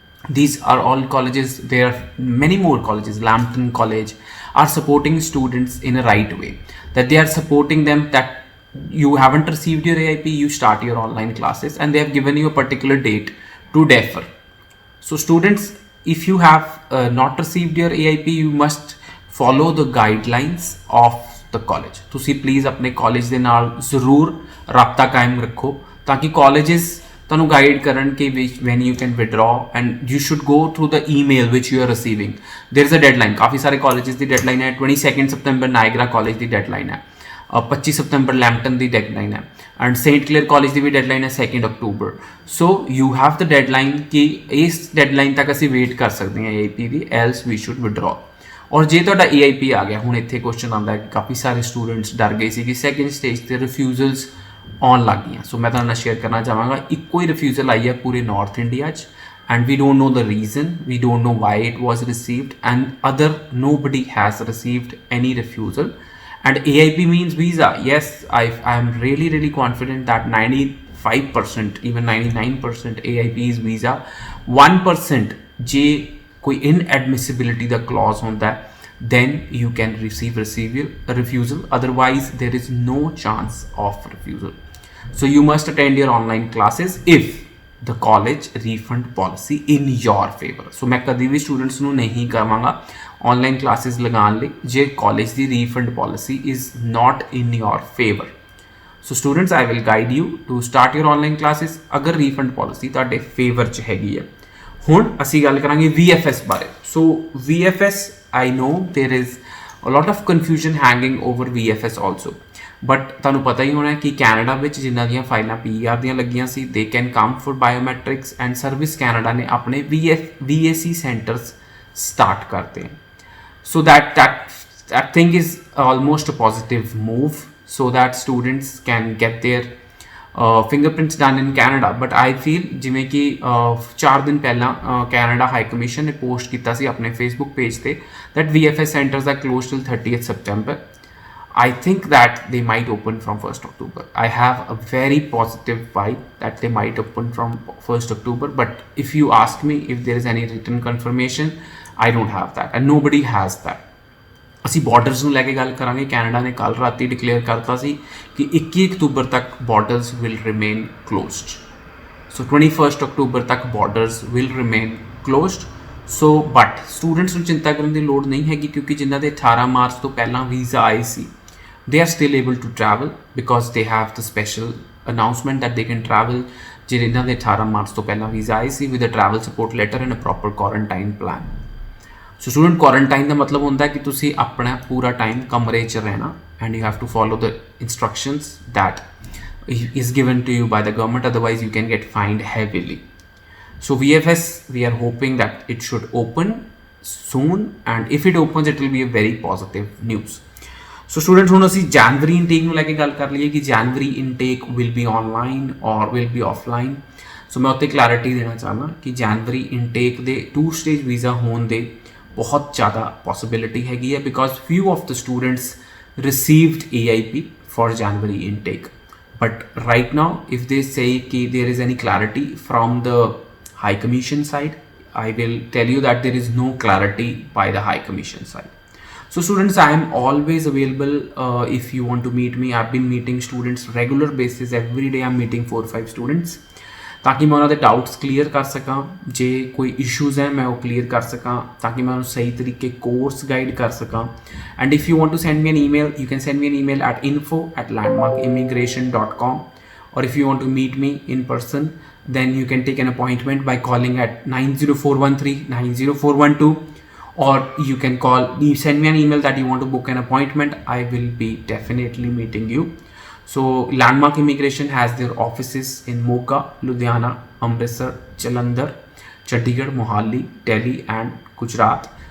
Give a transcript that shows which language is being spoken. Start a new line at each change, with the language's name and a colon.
English: These are all colleges, there are many more colleges, Lambton College are supporting students in a right way, that they are supporting them that you haven't received your AIP, you start your online classes and they have given you a particular date to defer. So students, if you have not received your AIP, you must follow the guidelines of the college।
Punjabi: ਤੁਸੀਂ please ਆਪਣੇ college ਦੇ ਨਾਲ ਜ਼ਰੂਰ ਰਾਬਤਾ ਕਾਇਮ ਰੱਖੋ ਤਾਂ ਕਿ ਕਾਲਜਸ ਤੁਹਾਨੂੰ ਗਾਈਡ ਕਰਨ ਕਿ
English: when you can withdraw and you should go through the email which you are receiving। there is a deadline,
Punjabi: ਕਾਫੀ ਸਾਰੇ ਕਾਲਜਸ ਦੀ ਡੈਡਲਾਈਨ ਹੈ 22 ਸਤੰਬਰ ਨਾਇਗਰਾ ਕਾਲਜ ਦੀ ਡੈਡਲਾਈਨ ਹੈ, 25 ਸਤੰਬਰ ਲੈਂਪਟਨ ਦੀ ਡੈਡਲਾਈਨ ਹੈ and Saint Clair college ਦੀ we deadline ਹੈ 2 October.
English: so you have the deadline
Punjabi: ਕਿ ਇਸ deadline ਤੱਕ ਅਸੀਂ wait ਕਰ ਸਕਦੇ ਹਾਂ AIP ਦੀ,
English: Else we should withdraw.
Punjabi: ਔਰ ਜੇ ਤੁਹਾਡਾ AIP ਆ ਗਿਆ, ਹੁਣ ਇੱਥੇ ਕੁਐਸਚਨ ਆਉਂਦਾ ਹੈ ਕਿ ਕਾਫੀ ਸਾਰੇ ਸਟੂਡੈਂਟਸ ਡਰ ਗਏ ਸੀ ਕਿ ਸੈਕਿੰਡ ਸਟੇਜ 'ਤੇ ਰਿਫਿਊਜ਼ਲਸ ਆਉਣ ਲੱਗ ਗਈਆਂ। ਸੋ ਮੈਂ ਤੁਹਾਡੇ ਨਾਲ ਸ਼ੇਅਰ ਕਰਨਾ ਚਾਹਾਂਗਾ ਇੱਕੋ ਹੀ ਰਿਫਿਊਜ਼ਲ ਆਈ ਹੈ ਪੂਰੇ ਨਾਰਥ ਇੰਡੀਆ 'ਚ
English: and we don't know the reason, we don't know why it was received, and nobody has received any refusal। And AIP means visa, yes, I am really confident that 95% even 99% AIP is visa। 1%
Punjabi: ਜੇ ਕੋਈ
English: inadmissibility ਦਾ clause ਹੁੰਦਾ then you can receive refusal, otherwise there is no chance of refusal। so you must attend your online classes if the college refund policy in your favor।
Punjabi: so ਮੈਂ ਕਦੀ ਵੀ students ਨੂੰ ਨਹੀਂ ਕਹਾਂਗਾ online classes ਲਗਾਉਣ ਲਈ ਜੇ college ਦੀ refund policy
English: Is not in your favour. So students I will guide you to start your online classes ਅਗਰ refund policy
Punjabi: ਤੁਹਾਡੇ ਫੇਵਰ 'ਚ ਹੈਗੀ ਹੈ। ਹੁਣ ਅਸੀਂ ਗੱਲ ਕਰਾਂਗੇ VFS ਬਾਰੇ।
English: so VFS I know there is a lot of confusion hanging over VFS also, but
Punjabi: ਤੁਹਾਨੂੰ ਪਤਾ ਹੀ ਹੋਣਾ ਕਿ ਕੈਨੇਡਾ ਵਿੱਚ ਜਿਨ੍ਹਾਂ ਦੀਆਂ ਫਾਈਲਾਂ PR ਦੀਆਂ ਲੱਗੀਆਂ ਸੀ
English: they can come for biometrics and Service Canada
Punjabi: ਨੇ ਆਪਣੇ VAC ਸੈਂਟਰਸ ਸਟਾਰਟ ਕਰਤੇ हैं।
English: so that thing is almost a positive move so that students can get their fingerprints done in Canada। but I feel
Punjabi: ਜਿਵੇਂ ਕਿ 4 ਦਿਨ ਪਹਿਲਾਂ Canada high commission ਨੇ post ਕੀਤਾ ਸੀ ਆਪਣੇ Facebook ਪੇਜ ਤੇ
English: that VFS centers are closed till 30th September। I think that they might open from 1st October। I have a very positive vibe that they might open from 1st October, but if you ask me if there is any written confirmation, I don't have that and nobody has that।
Punjabi: ਅਸੀਂ borders ਨੂੰ ਲੈ ਕੇ ਗੱਲ ਕਰਾਂਗੇ। Canada ਨੇ ਕੱਲ੍ਹ ਰਾਤੀ declare ਕਰਤਾ ਸੀ ਕਿ 21 ਅਕਤੂਬਰ ਤੱਕ
English: Borders will remain closed. So 21 ਅਕਤੂਬਰ ਤੱਕ borders will remain closed.
Punjabi: So but students ਨੂੰ ਚਿੰਤਾ ਕਰਨ ਦੀ ਲੋੜ ਨਹੀਂ ਹੈਗੀ ਕਿਉਂਕਿ ਜਿਨ੍ਹਾਂ ਦੇ 18 ਮਾਰਚ ਤੋਂ ਪਹਿਲਾਂ ਵੀਜ਼ਾ ਆਏ ਸੀ
English: they are still able to travel because they have the special announcement that they can travel
Punjabi: ਜਿਹਨਾਂ ਦੇ 18 ਮਾਰਚ ਤੋਂ ਪਹਿਲਾਂ ਵੀਜ਼ਾ ਆਏ ਸੀ
English: with a travel support letter and a proper quarantine plan.
Punjabi: So student quarantine ਦਾ ਮਤਲਬ ਹੁੰਦਾ ਹੈ ਕਿ ਤੁਸੀਂ ਆਪਣਾ ਪੂਰਾ ਟਾਈਮ ਕਮਰੇ 'ਚ ਰਹਿਣਾ
English: And you have to follow the instructions that is given to you by the government, otherwise you can get fined heavily. So VFS, we are hoping that it should open soon, and if it opens it will be a very positive news.
Punjabi: So students, ਹੁਣ ਅਸੀਂ ਜਨਵਰੀ intake ਨੂੰ ਲੈ ਕੇ ਗੱਲ ਕਰ ਲਈਏ ਕਿ ਜਨਵਰੀ intake
English: will be online or will be offline.
Punjabi: ਸੋ ਮੈਂ ਉੱਤੇ ਕਲੈਰਿਟੀ ਦੇਣਾ ਚਾਹੁੰਦਾ ਕਿ ਜਨਵਰੀ ਇਨਟੇਕ ਦੇ 2 ਸਟੇਜ ਵੀਜ਼ਾ ਹੋਣ ਦੇ ਬਹੁਤ ਜ਼ਿਆਦਾ ਪੋਸੀਬਿਲਿਟੀ ਹੈਗੀ ਹੈ because
English: few of the students received AIP for January intake. But right now, if they say that there is any clarity from the High Commission side, I will tell you that there is no clarity by the High Commission side. So students, I am always available if you want to meet me. I've been meeting students regular basis. Every day I'm meeting 4-5 students.
Hindi: ताकि मैं उन्होंने doubts clear कर सका, जे कोई issues हैं मैं वो clear कर सका, ताकि मैं उन्हें सही तरीके कोर्स गाइड कर सका.
English: And if you want to send me an email, you can send me an email at info@landmarkimmigration.com. or if you want to meet me in person, then you can take an appointment by calling at 90413 90412, or you can send me an email that you want to book an appointment. I will be definitely meeting you. So Landmark Immigration has their offices in Moga, Ludhiana, Amritsar, Jalandhar, Chandigarh, Mohali, Delhi and Gujarat.